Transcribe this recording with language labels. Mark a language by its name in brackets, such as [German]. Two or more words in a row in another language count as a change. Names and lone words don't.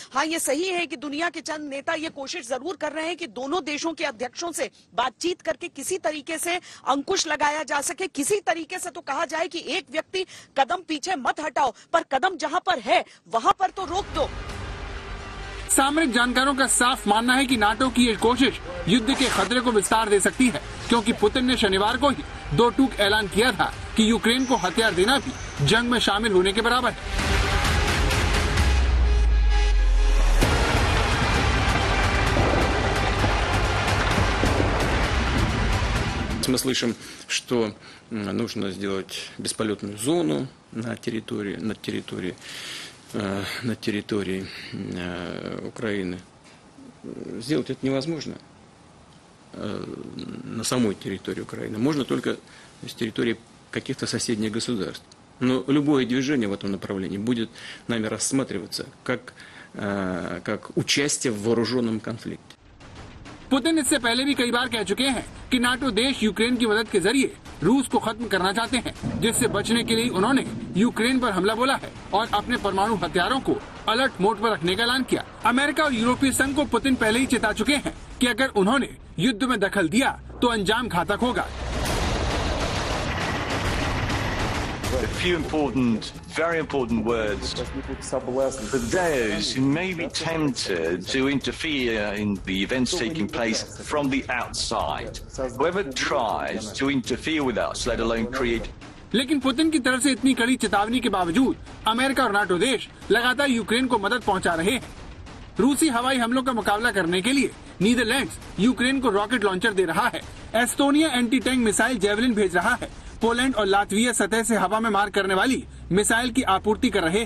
[Hindi] हाँ, ये सही है कि दुनिया के चंद नेता ये कोशिश जरूर कर रहे हैं कि दोनों देशों के अध्यक्षों से बातचीत करके किसी तरीके से अंकुश लगाया जा सके, किसी तरीके से तो कहा जाए कि एक व्यक्ति कदम पीछे मत हटाओ, पर कदम जहां पर है वहां पर तो रोक दो। सामरिक जानकारों का साफ मानना है कि नाटो की ये कोशिश युद्ध के खतरे को विस्तार दे सकती है, क्योंकि पुतिन ने शनिवार को ही दो टूक ऐलान किया था कि यूक्रेन को हथियार देना भी जंग में शामिल होने के बराबर है। [Russian] Мы слышим, что нужно сделать бесполетную зону на территории Украины. Сделать это невозможно на самой территории Украины. Можно только с территории каких-то соседних государств. Но любое движение в этом направлении будет нами рассматриваться как участие в вооруженном конфликте. [Hindi] पुतिन इससे पहले भी कई बार कह चुके हैं कि नाटो देश यूक्रेन की मदद के जरिए रूस को खत्म करना चाहते हैं, जिससे बचने के लिए उन्होंने यूक्रेन पर हमला बोला है और अपने परमाणु हथियारों को [English] alert mode [Hindi] पर रखने का ऐलान किया। अमेरिका और यूरोपीय संघ को पुतिन पहले ही चेता चुके हैं कि अगर उन्होंने युद्ध में दखल दिया तो अंजाम घातक होगा। [English] A few important, very important words for those who may be tempted to interfere in the events taking place from the outside. Whoever tries to interfere with us, let alone create. [Hindi] लेकिन पुतिन की तरफ से इतनी कड़ी चेतावनी के बावजूद अमेरिका और नाटो देश लगातार यूक्रेन को मदद पहुंचा रहे हैं। रूसी हवाई हमलों का मुकाबला करने के लिए नीदरलैंड्स यूक्रेन को [English] rocket launcher [Hindi] दे रहा है। एस्टोनिया [English] anti tank missile [Hindi] जेवलिन भेज रहा है। पोलैंड और लातविया सतह से हवा में मार करने वाली मिसाइल की आपूर्ति कर रहे हैं।